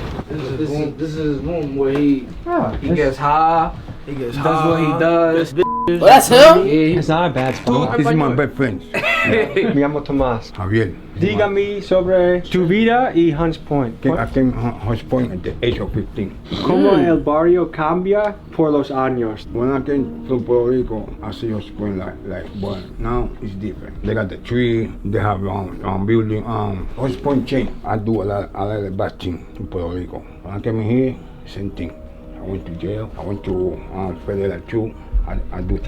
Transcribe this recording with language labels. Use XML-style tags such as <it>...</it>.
<en>This is his room where he gets high, he does what he does. Oh, that's him? It's not a bad spot. This is my best friend,</en> <es>Me llamo Tomás. Javier. Dígame sobre tu vida y Hunts Point.</es> <en>I came Hunts Point at the age of 15.</en> <es>¿Cómo el barrio cambia por los años?</es> <en>When I came to Puerto Rico, I see Hunts Point like but now it's different. They got the tree, they have building. Hunts Point changed. I do a lot of bad things in Puerto Rico. When I came in here, same thing. I went to jail. I went to federal too. I do time.</en>